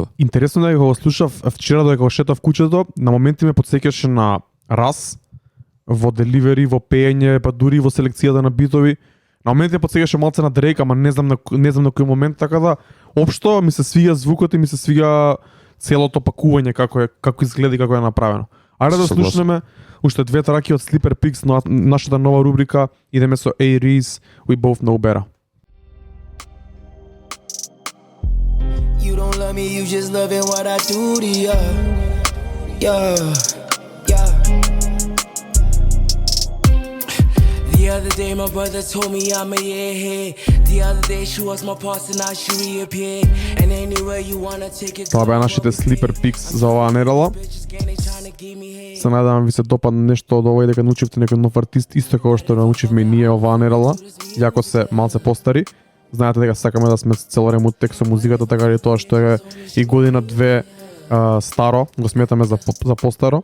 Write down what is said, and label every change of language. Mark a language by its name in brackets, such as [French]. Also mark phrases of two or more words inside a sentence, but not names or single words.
[Macedonian] Интересно да го слушав вчера додека го шетав куќето, на моменти ме потсеќаше на Рас во деливери, во пеење, па дури во селекцијата на битови. На моменти ме потсеќаше малце на Дрейк, ама не знам на кој момент, така да општо ми се свиѓа звукот и ми се свиѓа целото пакување како изгледа и како е направено. Ајде да слушнеме уште две траки од Sleeper Pigs, нашата нова рубрика. Идеме со A-Rees, We Both Know Better. [English] You don't love me, you just loving what I do to you. Yeah. The other day my brother told me I'm a airhead. The other day she was my past and now she reappeared. And anywhere you wanna take it. [Macedonian] Тоа беа нашите Sleeper Pigs за оваа недела. Се надевам ви се допадне нешто од ова и дека научивте некој нов артист, исто како што научивме и ние оваа недела, јако се малце постари. Знаете дека сакаме да сме цело време тек со музиката, така и тоа што е и година-две старо, го сметаме за постаро.